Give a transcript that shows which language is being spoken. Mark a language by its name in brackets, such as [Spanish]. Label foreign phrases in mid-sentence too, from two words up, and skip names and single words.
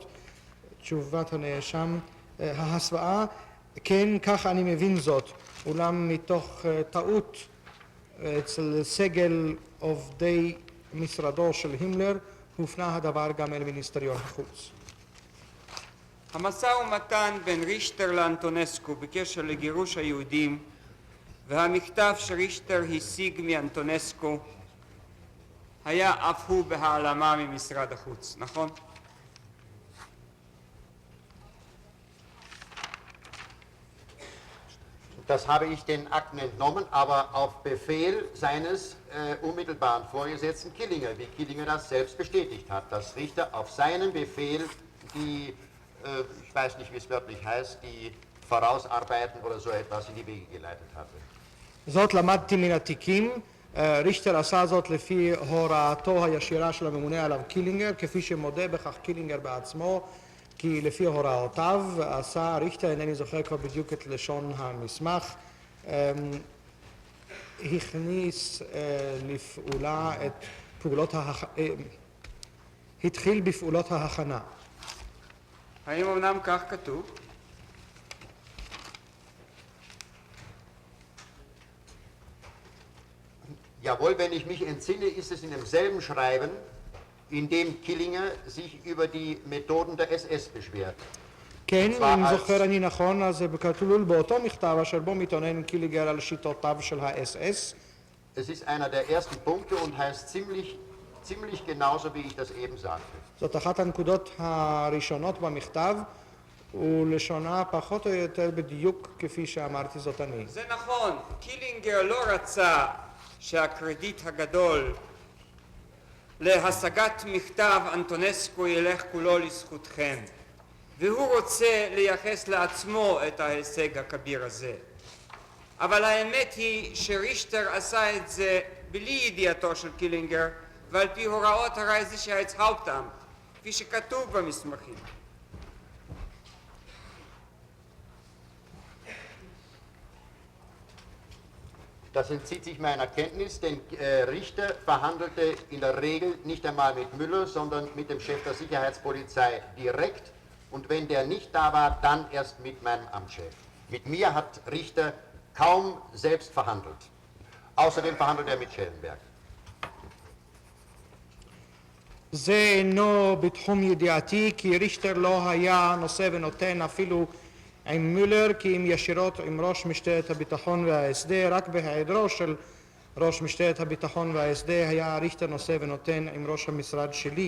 [Hebrew] תשובת הנאשם, ההסוואה, כן, כך אני מבין זאת, אולם מתוך טעות אצל סגל עובדי משרדו של הימלר, הופנה הדבר גם אל מיניסטריון החוץ. המשא ומתן בין רישטר לאנטונסקו בקשר לגירוש היהודים והמכתב שרישטר השיג מאנטונסקו היה אף הוא בהעלמה ממשרד החוץ, נכון? [German] Das habe ich den Akten entnommen, aber auf Befehl seines unmittelbaren Vorgesetzten Killinger, wie Killinger das selbst bestätigt hat, dass Richter auf seinen Befehl die, ich weiß nicht, wie es wörtlich heißt, die Vorausarbeiten oder so etwas in die Wege geleitet hatte. [Hebrew] זאת למדתי מן התיקים, ריכטר עשה זאת לפי הוראתו הישירה של הממונה עליו קילינגר, כפי שמודה בכך קילינגר בעצמו, כי לפי הוראותיו עשה ריכטר, אינני זוכר כבר בדיוק את לשון המסמך, הכניס לפעולה את פעולות התחיל בפעולות ההכנה. האם אמנם כך כתוב? [German] Jawohl, wenn ich mich entsinne, ist es in demselben Schreiben, in dem Killinger sich über die Methoden der SS beschwert. [Hebrew] כן, אם זוכר אני נכון, אז זה כלול באותו מכתב אשר בו מתאונן קיליגר על שיטותיו של ה-SS. [German] Es ist einer der ersten Punkte und heißt ziemlich genauso, wie ich das eben sagte. [Hebrew] זאת אחת הנקודות הראשונות במכתב, ולשונה פחות או יותר בדיוק כפי שאמרתי זאת אני. זה נכון, קילינגר לא רצה שהקרדיט הגדול להשגת מכתב אנטונסקו ילך כולו לזכותכם, והוא רוצה לייחס לעצמו את ההישג הכביר הזה. אבל האמת היא שרישטר עשה את זה בלי ידיעתו של קילינגר ועל פי הוראות הרייזישהייטסהאופטאמט, כפי שכתוב במסמכים. [German] Das entzieht sich meiner Kenntnis, denn Richter verhandelte in der Regel nicht einmal mit Müller, sondern mit dem Chef der Sicherheitspolizei direkt. Und wenn der nicht da war, dann erst mit meinem Amtschef. Mit mir hat Richter kaum selbst verhandelt. Außerdem verhandelt er mit Schellenberg. [Hebrew] זה אינו בתחום ידיעתי, כי ריכטר לא היה נושא ונותן אפילו עם מולר, כי אם ישירות עם ראש משטרת הביטחון וההסדר, רק בהיעדרו של ראש משטרת הביטחון וההסדר היה ריכטר נושא ונותן עם ראש המשרד שלי.